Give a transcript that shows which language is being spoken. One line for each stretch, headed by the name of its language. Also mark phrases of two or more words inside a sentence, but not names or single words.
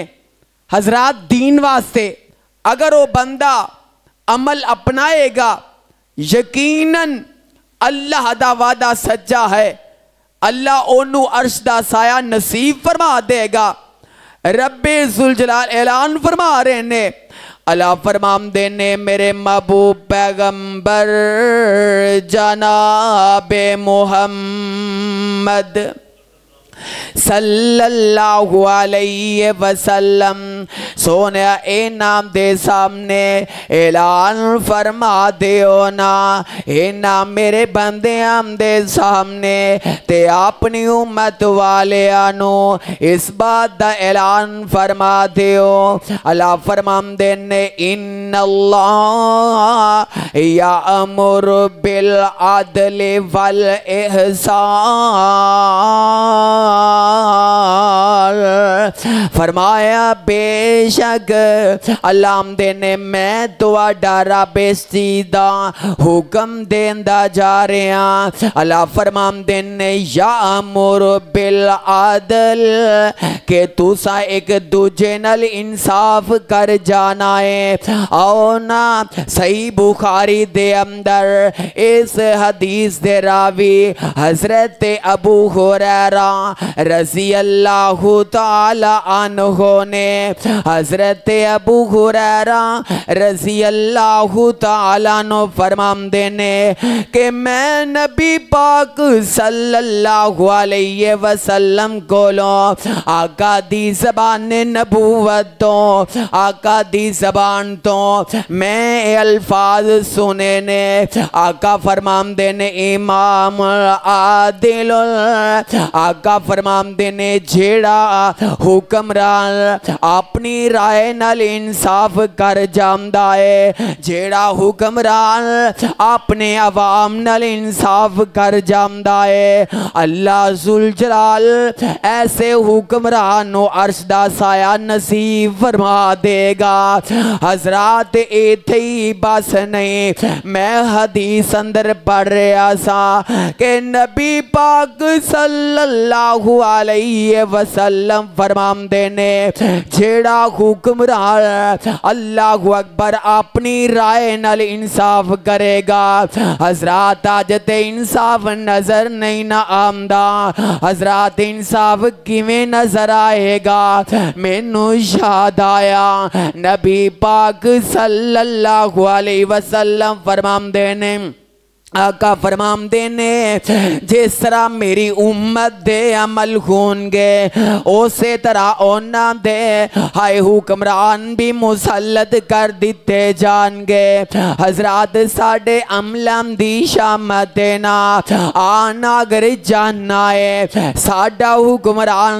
Punjabi: حضرات، دین واسطے اگر وہ بندہ عمل اپنائے گا، یقیناً اللہ دا وعدہ سچا ہے، اللہ اوہنوں عرش دا سایہ نصیب فرما دے گا. ربِ ذوالجلال اعلان فرما رہے نے، اللہ فرماتے نے میرے محبوب پیغمبر جنابِ محمد
Arabic: صلى الله عليه وسلم
Punjabi: سونے اے نام دے سامنے اعلان فرما دیو نہ، اے نام میرے بندے دے سامنے تے اپنی امت والے آنو اس بات دا اعلان فرما دیو. اللہ فرماتے نے
Arabic: إن الله يأمر بالعدل والإحسان,
Punjabi: فرمایا بےشک اللہ نے میں تہاڈا رب اس چیز دا حکم دیندا جا رہا. اللہ فرماتے نے
Arabic: يأمر بالعدل
Punjabi: کہ تسا ایک دوجے نال انصاف کر جانا ہے. آؤ نہ صحیح بخاری دے اندر اس حدیث دے راوی حضرت ابو हुरैरा
Arabic: رضي الله تعالى عنه
Punjabi: نے، حضرت ابو ہریرہ
Arabic: رضي الله تعالى عنه
Punjabi: فرماتے نے کہ میں نبی پاک
Arabic: صلى الله عليه وسلم
Punjabi: کولو آقا دی زبان نبوت تو آقا دی زبان تو میں الفاظ سنے نے. آقا فرماتے نے امام عادل، آقا فرماتے نے جیہڑا حکمران اپنی رائے نال انصاف کر جاندا ہے، جیہڑا حکمران اپنے عوام نال انصاف کر جاندا ہے، اللہ ذوالجلال ایسے حکمران نو عرش دا سایہ نصیب فرما دے گا. حضرات ایتھے ہی بس نہیں، میں حدیث اندر پڑھ رہا سا کہ نبی پاک
Arabic: صلى الله عليه وسلم
Punjabi: فرماتے نے جیہڑا حکمران
Arabic: الله أكبر
Punjabi: اپنی رائے نال انصاف کرے گا. حضرات اج تے انصاف نظر نہیں نہ آندا، حضرات انصاف کویں نظر آئے گا. مینوں یاد آیا نبی پاک
Arabic: صلى الله عليه وسلم
Punjabi: فرماتے نے، آقا فرماتے نے جس طرح میری امت دے عمل ہونگے اسے طرح انہاں دے ہائے حکمران بھی مسلط کر دتے جائینگے. حضرات ساڈے عملاں دی شامت نہ آنا اگر جانا ہے ساڈا حکمران